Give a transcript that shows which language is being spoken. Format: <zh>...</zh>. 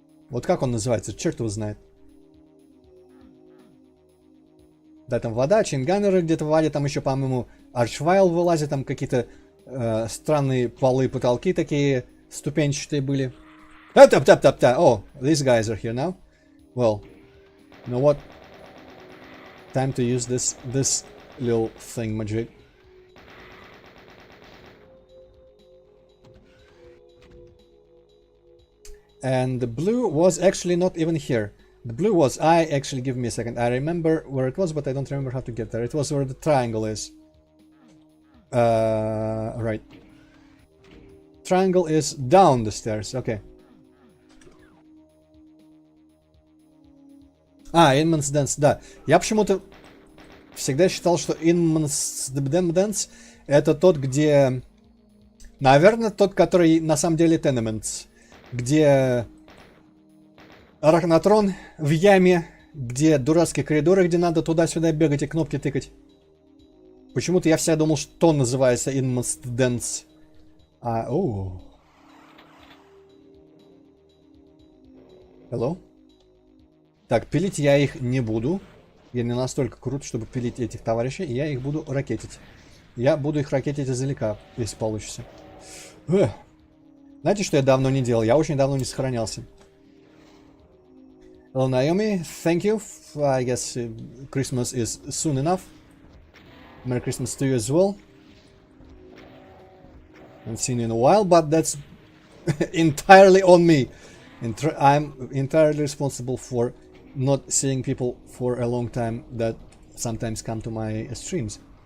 <ru>Вот как он называется? Черт его знает. Да, там вода, чинганеры где-то в воде. Там еще, по-моему, Арчвайл вылазит. Там какие-то странные полы, потолки такие ступенчатые были. Тап-тап-тап-тап-тап.</ru> <en>Oh, these guys are here now. Well, you know what? Time to use this little thing magic. And the blue was actually not even here. The blue was... give me a second. I remember where it was, but I don't remember how to get there. It was where the triangle is. Right. Triangle is down the stairs. Okay.</en> <ru>Inman's Dance, да. Я почему-то всегда считал, что Inman's Dance это тот, где... Наверное, тот, который на самом деле Tenements. Где Арахнатрон в яме, где дурацкие коридоры, где надо туда-сюда бегать и кнопки тыкать. Почему-то я всегда думал, что он называется Inman's Dance.</ru> <en>Hello?</en> <ru>Так, пилить я их не буду. Я не настолько крут, чтобы пилить этих товарищей. Я их буду ракетить. Я буду их ракетить издалека, если получится. Знаете, что я давно не делал? Я очень давно не сохранялся.</ru> <en>Hello, Naomi. Thank you. I guess Christmas is soon enough. Merry Christmas to you as well. Haven't seen you in a while, but that's entirely on me. I'm entirely responsible for not seeing people for a long time that sometimes come to my streams.</en>